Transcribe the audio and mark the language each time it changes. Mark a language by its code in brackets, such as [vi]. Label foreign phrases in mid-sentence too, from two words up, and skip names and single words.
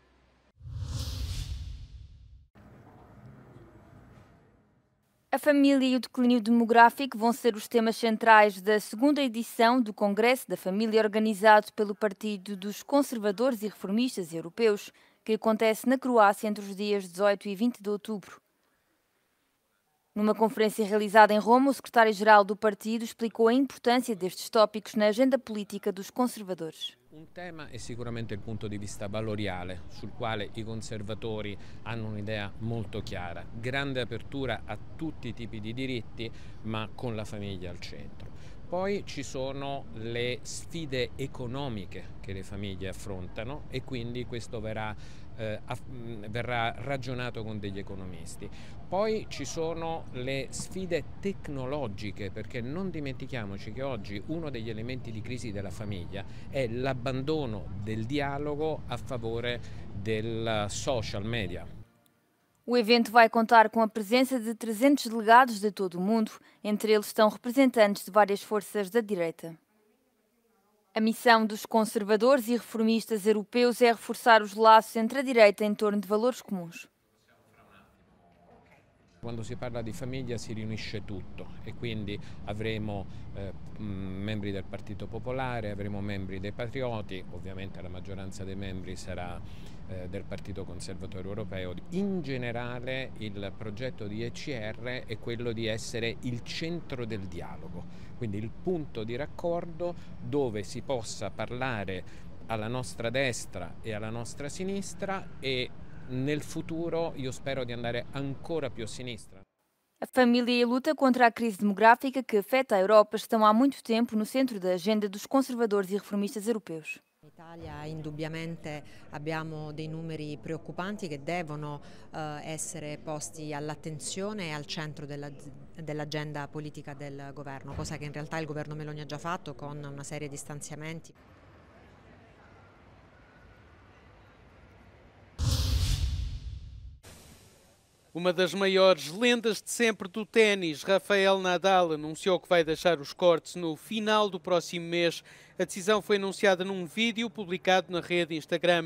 [pt] A família e o declínio demográfico vão ser os temas centrais da segunda edição do Congresso da Família organizado pelo Partido dos Conservadores e Reformistas Europeus, que acontece na Croácia entre os dias 18 e 20 de outubro. Numa conferência realizada em Roma, o secretário-geral do partido explicou a importância destes tópicos na agenda política dos conservadores. [it] Un tema è sicuramente il punto di vista valoriale, sul quale i conservatori hanno un'idea molto chiara. Grande apertura a tutti i tipi di diritti, ma con la famiglia al centro. Poi ci sono le sfide economiche che le famiglie affrontano e quindi questo verrà ragionato con degli economisti. Poi ci sono le sfide tecnologiche, perché non dimentichiamoci che oggi uno degli elementi di crisi della famiglia è l'abbandono del dialogo a favore del [en] social media. [pt] O evento vai contar com a presença de 300 delegados de todo o mundo, entre eles estão representantes de várias forças da direita. A missão dos conservadores e reformistas europeus é reforçar os laços entre a direita em torno de valores comuns. [it] Quando si parla di famiglia si riunisce tutto e quindi avremo membri del Partito Popolare, avremo membri dei Patrioti, ovviamente la maggioranza dei membri sarà del Partito Conservatore Europeo. In generale il progetto di ECR è quello di essere il centro del dialogo, quindi il punto di raccordo dove si possa parlare alla nostra destra e alla nostra sinistra e nel futuro io spero di andare ancora più a sinistra. [pt] A família e a luta contra a crise demográfica que afeta a Europa estão há muito tempo no centro da agenda dos conservadores e reformistas europeus. [it] In Italia indubbiamente abbiamo dei numeri preoccupanti che devono essere posti all'attenzione e al centro dell'agenda politica del governo, cosa che in realtà il governo Meloni ha già fatto con una serie di stanziamenti. [pt] Uma das maiores lendas de sempre do ténis, Rafael Nadal, anunciou que vai deixar os cortes no final do próximo mês. A decisão foi anunciada num vídeo publicado na rede Instagram.